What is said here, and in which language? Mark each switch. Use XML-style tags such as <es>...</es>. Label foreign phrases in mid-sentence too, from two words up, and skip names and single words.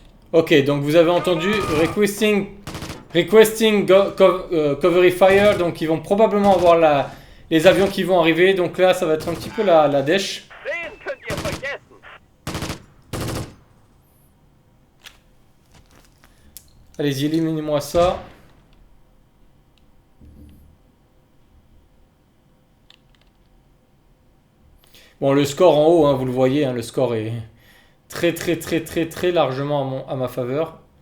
<fr>Ok, donc vous avez entendu</fr> <en>requesting cover fire.</en> <fr>Donc ils vont probablement avoir les avions qui vont arriver. Donc là, ça va être un petit peu la dèche.</fr> <de>Den könnt ihr vergessen.</de> <fr>Allez-y, éliminez-moi ça. Bon, le score en haut, hein, vous le voyez, hein, le score est très largement à ma faveur.</fr>